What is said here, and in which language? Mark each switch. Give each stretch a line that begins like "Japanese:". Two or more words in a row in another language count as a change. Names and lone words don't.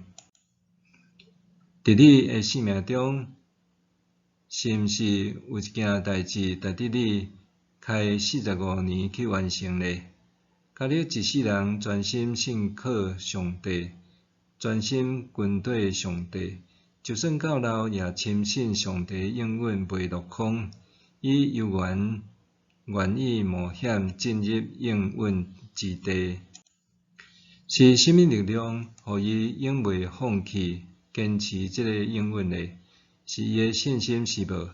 Min Nan Chinese: 伫你的生命中，是毋是有一件代志值得你开45年去完成呢？迦勒一世人专心信靠上帝，专心跟对上帝，就算到老也深信上帝应允袂落空。伊犹原愿意冒险进入应允之地。是甚物力量，互伊永袂放弃，坚持这个应允呢？是伊的信心是无？